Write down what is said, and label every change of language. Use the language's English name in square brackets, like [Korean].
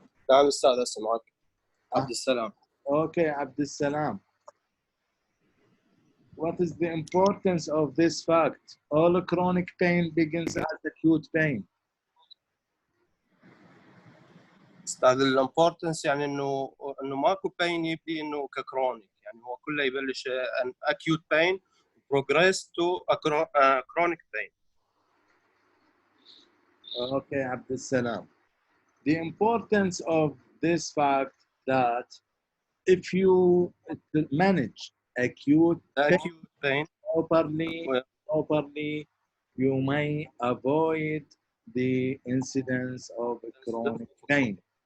[Arabic] نعم أستاذ أسمعك. عبد السلام. [English] Okay, Abdul Salam. What is the importance of this fact? All chronic pain begins as acute pain. [Arabic] أستاذ الامبورتنس يعني إنه ماكو بين يبدي إنه ككرونيك، يعني هو كله يبلش [English] an acute pain progress to a chronic pain. Okay, Abdul Salam. The importance of this fact that if you manage acute pain properly, you may avoid the incidence of chronic pain.